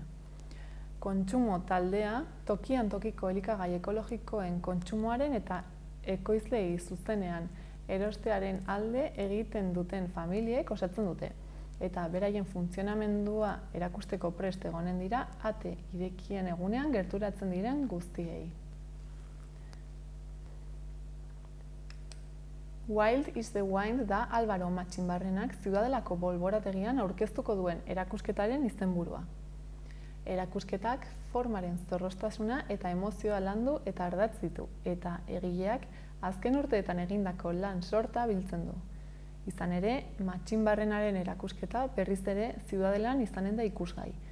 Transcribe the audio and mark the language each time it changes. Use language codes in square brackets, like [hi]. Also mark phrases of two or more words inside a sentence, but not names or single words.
[eu] Kontsumo taldea tokian tokiko elikagai ekologikoen kontsumoaren eta ekoizleei zuzenean erostearen alde egiten duten familiek osatzen dute, eta beraien funtzionamendua erakusteko prest egonen dira ate irekien egunean gerturatzen diren guztiei. Wild is the Wind da Álvaro Matxinbarrenak Ziudadelako bolborategian aurkeztuko duen erakusketaren izenburua. Erakusketak formaren zorroztasuna eta emozioa landu eta ardatz ditu, eta egileak azken urteetan egindako lan sorta biltzen du. Izan ere, Matxinbarrenaren erakusketa berriz ere Ziudadelan izanen da ikusgai.